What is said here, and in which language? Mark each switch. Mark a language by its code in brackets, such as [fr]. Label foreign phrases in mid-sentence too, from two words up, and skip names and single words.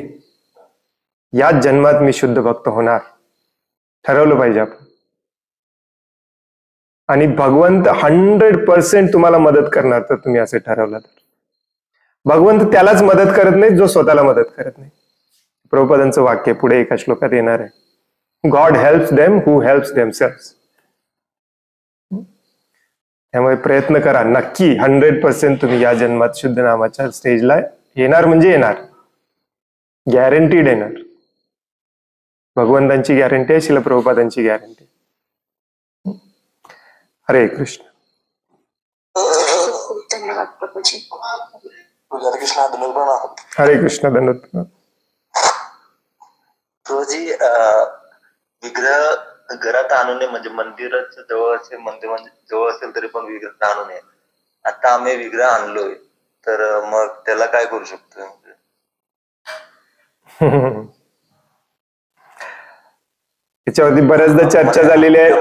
[mr] याच जन्मात मी शुद्ध भक्त होणार, ठरवलं पाहिजे आपण. आणि भगवंत 100% तुम्हाला मदत करणार तर तुम्ही असं ठरवलं तर. भगवंत त्यालाच मदत करत नाही जो स्वतःला मदत करत नाही. प्रभुपादांचं वाक्य पुढे एका श्लोकात येणार आहे, [en] God helps them who helps themselves. [mr] त्यामुळे प्रयत्न करा, नक्की 100% तुम्ही या जन्मात शुद्ध नामाच्या स्टेजला येणार, म्हणजे येणार, गॅरंटीड येणार. भगवंतांची गॅरंटी आहे, श्रील प्रभुपादांची गॅरंटी. हरे कृष्ण. धन्यवाद प्रभूजी. हरे कृष्ण. धन्यवाद प्रभूजी. विग्रह घरात आणू नये, म्हणजे मंदिराच्या जवळ असेल, मंदिर जवळ असेल तरी पण विग्रह आणू नये. आता आम्ही विग्रह आणलोय तर मग त्याला काय करू शकतो? त्याच्यावरती बऱ्याचदा चर्चा झालेली आहे.